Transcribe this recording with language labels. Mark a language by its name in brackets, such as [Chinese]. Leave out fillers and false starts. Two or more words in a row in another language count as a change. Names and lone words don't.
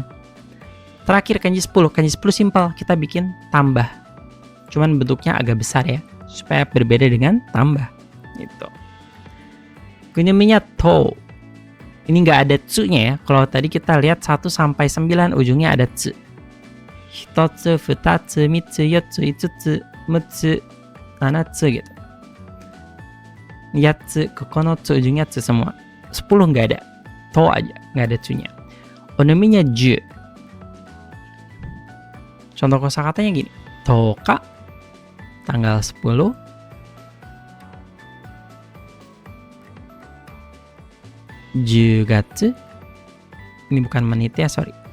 [Indonesian] Terakhir kanji 10. Kanji 10 simpel, kita bikin tambah. Cuman bentuknya agak besar ya, supaya berbeda dengan tambah. Gitu. Kunyeminya to. Ini nggak ada tsu-nya ya. Kalau tadi kita lihat 1 sampai 9 ujungnya ada tsu. [Japanese] 一つ、二つ、三つ, 四つ、五つ、六つ、七つ gitu. 八つ、九つ, [Indonesian] ujungnya tsu semua. 10 nggak ada. To aja, nggak ada tsu-nya. Onominya ju. Contoh kosakatanya gini. Toka, tanggal 10. Jugatsu, ini bukan menit ya, sorry.